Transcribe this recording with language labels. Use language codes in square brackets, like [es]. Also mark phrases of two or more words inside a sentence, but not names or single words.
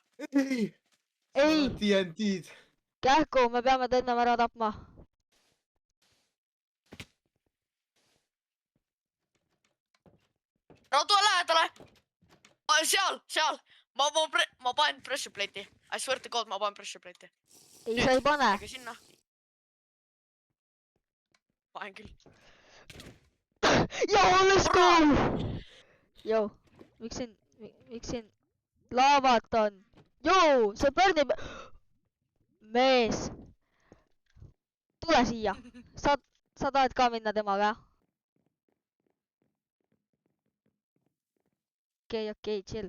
[et] ei. ei, TNT-d. kähku, me peame ta ennem ära tapma. no tule lähedale. seal. ma panen [en] pressure plate'i. I swear to god, [et] ma panen [en] pressure plate'i. [et] ei, sa ei pane. aga sinna. panen küll. Joo, [en] let's go! [et] Joo, miks siin laavat on? Joo, see pärnib... mees! tule siia. sa tahad ka minna temaga? okei, chill.